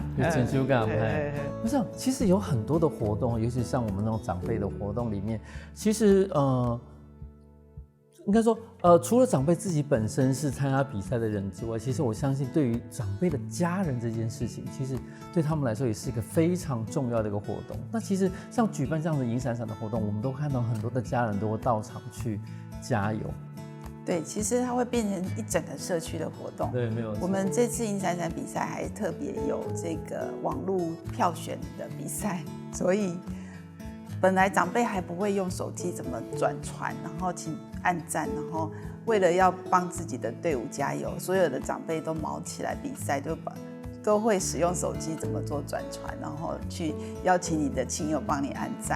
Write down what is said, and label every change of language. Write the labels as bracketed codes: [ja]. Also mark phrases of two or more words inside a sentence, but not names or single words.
[zh] 有成就感，不是，其實有很多的活動，尤其像我們那種長輩的活動裡面，其實應該說除了長輩自己本身是參加比賽的人之外，其實我相信對於長輩的家人這件事情，其實對他們來說也是一個非常重要的一個活動。那其實像舉辦這樣的銀閃閃的活動，我們都看到很多的家人都會到場去加油。对，其实它会变成一整个社区的活动。对，没有错。我们这次银闪闪比赛还特别有这个网络票选的比赛，所以本来长辈还不会用手机怎么转传，然后请按赞，然后为了要帮自己的队伍加油，所有的长辈都毛起来比赛，都会使用手机怎么做转传，然后去邀请你的亲友帮你按赞。